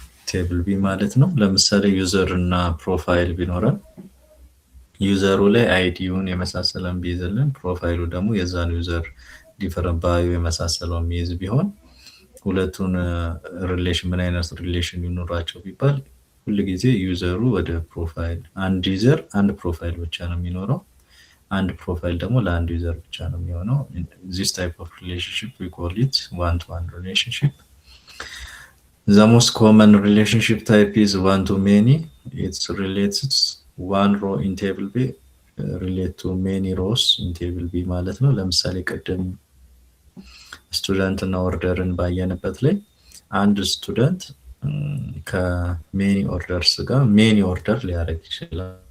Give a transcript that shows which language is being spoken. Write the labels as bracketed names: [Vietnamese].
[Amharic] ቴብል ቢ ማለት ነው። ለምሳሌ ዩዘር እና ፕሮፋይል ቢኖረን ዩዘሩ ላይ አይዲውን የመሳሰለን ቢይዝልን ፕሮፋይሉ ደግሞ የዛን ዩዘር ዲፈረንት ባዮ የመሳሰለው የሚይዝ ቢሆን ሁለቱን ሪሌሽን ምን አይነት ሪሌሽን ይኖራቸው ቢባል ሁል ጊዜ ዩዘሩ ወደ ፕሮፋይል አንድ ዩዘር አንድ ፕሮፋይል ብቻ ነው የሚኖረው። አንድ ፕሮፋይል ደግሞ ለአንድ ዩዘር ብቻ ነው የሚሆነው። [English] this type of relationship we call it one-to-one relationship. The most common relationship type is one-to-many. It's related one row in table B [Amharic] relate to many rows in table B ማለት ነው። ለምሳሌ ቅድም ስቱደንት እና ኦርደርን ባየንበት ላይ አንድ ስቱደንት ከሜኒ ኦርደርስ ጋር ሜኒ ኦርደር ሊያደርግ ይችላል